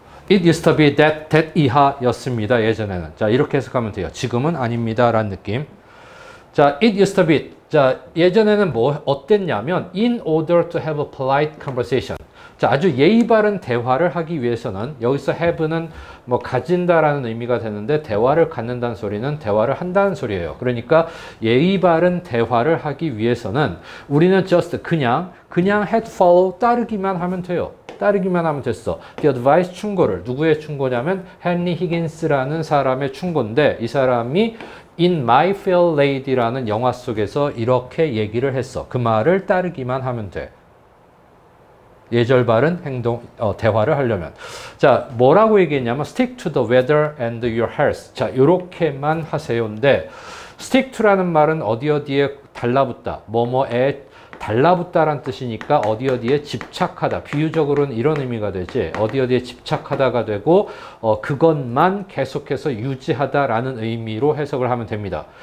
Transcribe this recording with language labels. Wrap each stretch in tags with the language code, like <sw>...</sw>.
<en>It used to be that</en> <ko>이하였습니다. 예전에는. 자, 이렇게 해석하면 돼요. 지금은 아닙니다 라는 느낌.</ko> <en>자, it used to be. 자,</en> <ko>예전에는 뭐 어땠냐면</ko> <en>in order to have a polite conversation.</en> <ko>자, 아주 예의 바른 대화를 하기 위해서는, 여기서 have는 뭐 가진다라는 의미가 되는데, 대화를 갖는다는 소리는 대화를 한다는 소리예요. 그러니까 예의 바른 대화를 하기 위해서는 우리는</ko> <en>just</en> <ko>그냥</ko> <en>had to follow</en> <ko>따르기만 하면 돼요. 따르기만 하면 됐어.</ko> <en>The advice</en> <ko>충고를, 누구의 충고냐면 헨리 히긴스라는 사람의 충고인데, 이 사람이 In My Fair Lady라는 영화 속에서 이렇게 얘기를 했어. 그 말을 따르기만 하면 돼. 예절 바른 대화를 하려면.</ko> <en>자,</en> <ko>뭐라고 얘기했냐면</ko> <en>stick to the weather and your health.</en> <ko>자, 요렇게만 하세요인데, stick to라는 말은 어디에 달라붙다, 뭐뭐에 달라붙다란 뜻이니까 어디에 집착하다. 비유적으로는 이런 의미가 되지. 어디에 집착하다가 되고, 그것만 계속해서 유지하다라는 의미로 해석을 하면 됩니다.</ko>